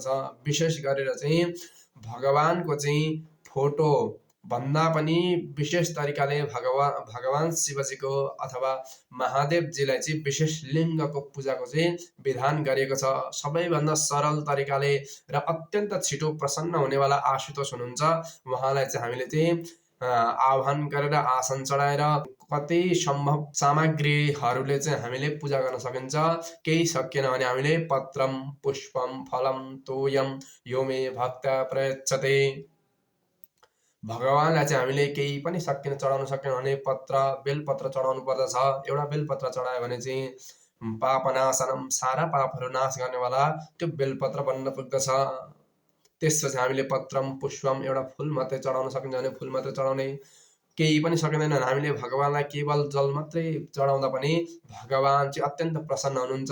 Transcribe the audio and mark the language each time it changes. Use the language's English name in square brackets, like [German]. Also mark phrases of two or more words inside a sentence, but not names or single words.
[Nepali] विशेष गरेर चाहिँ भगवानको चाहिँ फोटो भन्दा पनि विशेष तरिकाले भगवान शिवजीको अथवा महादेवजीलाई चाहिँ विशेष लिङ्गको पूजाको चाहिँ विधान गरिएको छ। सबैभन्दा सरल तरिकाले र अत्यन्त छिटो प्रसन्न हुनेवाला आशुतोष हुनुहुन्छ, उहाँलाई चाहिँ हामीले चाहिँ आह्वान गरेर आसन चढाएर कति सम्भव सामग्रीहरूले चाहिँ हामीले पूजा गर्न सकिन्छ। केही सकिएन भने हामीले [Sanskrit] पत्रम पुष्पम फलम तोयम यो मे भक्त प्रयच्छते। [Nepali] भगवानलाई चाहिँ हामीले केही पनि सकिन चढाउन सकेन भने पत्र बेलपत्र चढाउनु पर्दछ। एउटा बेलपत्र चढायो भने चाहिँ पापनाशनम सारा पापहरू नाश गर्नेवाला त्यो बेलपत्र बन्न पुग्दछ। त्यसपछि हामीले [Sanskrit] पत्रम पुष्पम [Nepali] एउटा फुल मात्रै चढाउन सकिन्छ भने फुल मात्रै चढाउने, केही पनि सकिँदैन हामीले भगवानलाई केवल जल मात्रै चढाउँदा पनि भगवान चाहिँ अत्यन्त प्रसन्न हुनुहुन्छ।